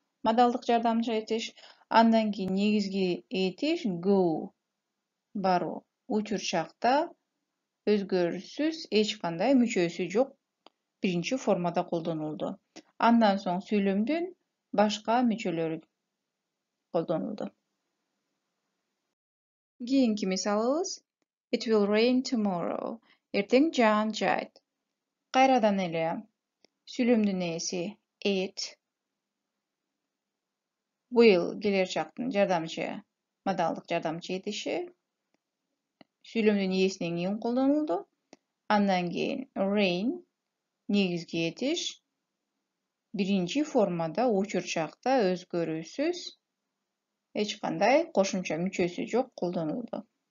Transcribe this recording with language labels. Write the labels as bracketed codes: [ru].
[ky] Модалдык жардамчы этиш. Андан кийин негизги этиш go, баруу. Учур чакта өзгөрүүсүз эч кандай мүчөсү жок биринчи формада колдонулду. Андан соң сүйлөмдүн башка мүчөлөрү колдонулду. Кийинки мисалыбыз [en] It will rain tomorrow. [ky] Эртең жаан жайт. Кайрадан эле сүйлөмдүн ээси it. Will келер чактын жардамчы, модалдык жардамчы этиши. Сүйлөмдүн ээсинен кийин колдонулду. Андан кийин rain негизги этиш биринчи формада учур чакта өзгөрүүсүз эч кандай кошумча мүчөсү жок колдонулду.